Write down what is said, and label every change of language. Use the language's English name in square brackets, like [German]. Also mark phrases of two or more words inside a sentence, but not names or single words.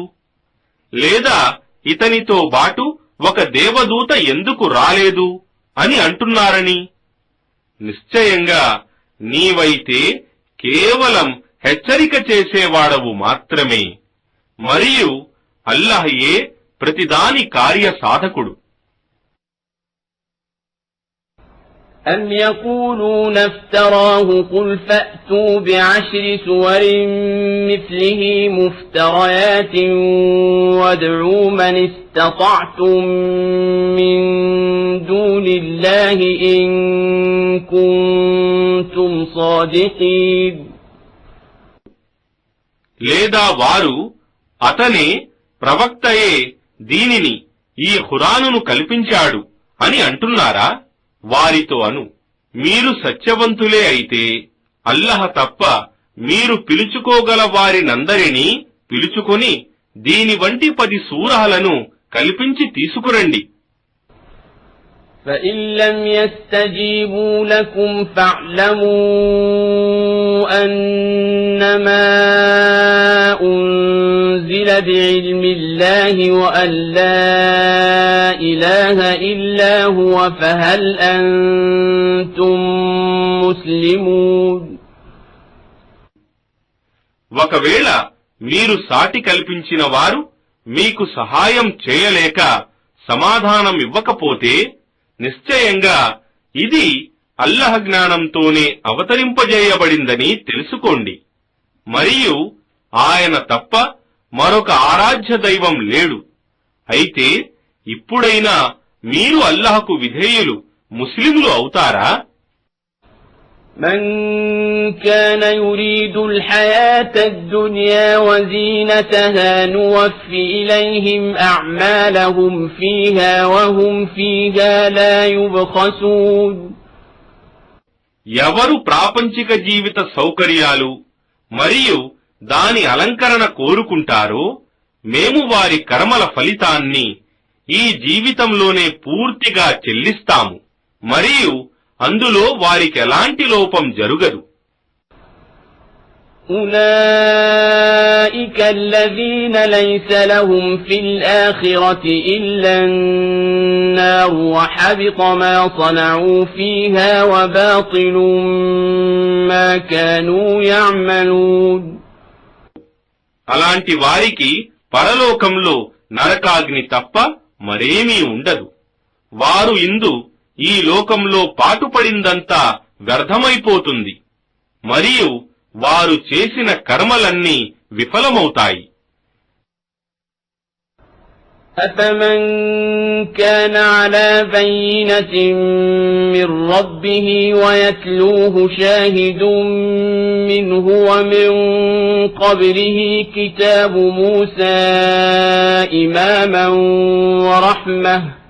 [Telugu] లేదా ఇతనితో బాటు ఒక దేవదూత ఎందుకు రాలేదు అని అంటున్నారని. నిశ్చయంగా నీవైతే కేవలం హెచ్చరిక చేసేవాడవు మాత్రమే. మరియు అల్లాహయే ప్రతిదాని కార్యసాధకుడు. [Arabic] أم يقولون افتراه قل فأتوا بعشر سور مثله مفتريات وادعوا من استطعتم من دون الله إن كنتم صادقين. [Telugu] లేదా వారు అతనే ప్రవక్తయే దీనిని ఈ ఖురానును కల్పించాడు అని అంటున్నారా? వారితో అను, మీరు సత్యవంతులే అయితే అల్లహ తప్ప మీరు పిలుచుకోగల వారినందరినీ పిలుచుకొని దీని వంటి 10 సూరాలను కల్పించి తీసుకురండి. [Arabic] فَإِن لَّمْ يَسْتَجِيبُوا لَكُمْ فَاعْلَمُوا أَنَّمَا أُنزِلَ بِعِلْمِ اللَّهِ وَأَن لَّا إِلَٰهَ إِلَّا هُوَ فَهَلْ أَنتُم مُّسْلِمُونَ. [Telugu] ఒకవేళ మీరు సాటి కల్పించిన వారు మీకు సహాయం చేయలేక సమాధానం ఇవ్వకపోతే నిశ్చయంగా ఇది అల్లహ జ్ఞానంతోనే అవతరింపజేయబడిందని తెలుసుకోండి. మరియు ఆయన తప్ప మరొక ఆరాధ్య దైవం లేడు. అయితే ఇప్పుడైనా మీరు అల్లహకు విధేయులు ముస్లింలు అవుతారా? [Arabic] من كان يريد الحياة الدنيا وزينتها نوفي إليهم أعمالهم فيها وهم فيها لا يبخسون. [Telugu] ఎవరు ప్రాపంచిక జీవిత సౌకర్యాలు మరియు దాని అలంకరణ కోరుకుంటారో మేము వారి కర్మల ఫలితాన్ని ఈ జీవితంలోనే పూర్తిగా చెల్లిస్తాము మరియు అందులో వారికి ఎలాంటి లోపం జరుగదు. [Arabic] أولئك الذين ليس لهم في الآخرة إلا النار وحبط ما صنعوا فيها وباطل ما كانوا يعملون. [Telugu] అలాంటి వారికి పరలోకంలో నరకాగ్ని తప్ప మరేమీ ఉండదు. వారు ఇందు ఈ లోకంలో పాటుపడిందంతా వ్యర్థమైపోతుంది మరియు వారు చేసిన కర్మలన్నీ విఫలమవుతాయి. [Arabic] أفمن كان على بينة من ربه ويتلوه شاهد منه ومن قبله كتاب موسى إماما ورحمة